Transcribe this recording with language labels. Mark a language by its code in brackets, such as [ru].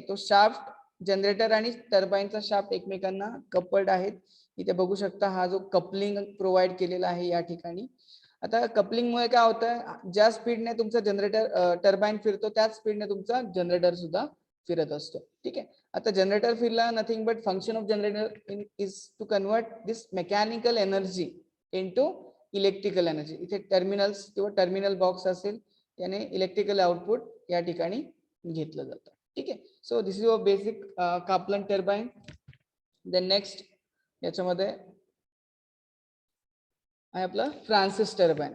[mr] तो shaft, generator आणि टर्बाईनचा shaft एकमेकांना कपल्ड आहेत. इथे बघू शकता हा जो कपलिंग प्रोव्हाइड केलेला आहे या ठिकाणी. आता कपलिंग मुळे काय होतं, ज्या स्पीडने तुमचा जनरेटर टर्बाईन फिरतो त्याच स्पीडने तुमचा जनरेटर सुद्धा फिरत असतो, ठीक आहे. आता जनरेटर फिरला, [en] Nothing but function of generator is to convert this mechanical energy into electrical energy. [mr] इथे टर्मिनल्स किंवा टर्मिनल बॉक्स असेल त्याने इलेक्ट्रिकल आउटपुट या ठिकाणी घेतलं जातं, ठीक आहे. [en] So this is a basic Kaplan turbine. [mr] Then next याच्यामध्ये आहे आपलं फ्रान्सिस टर्बाईन.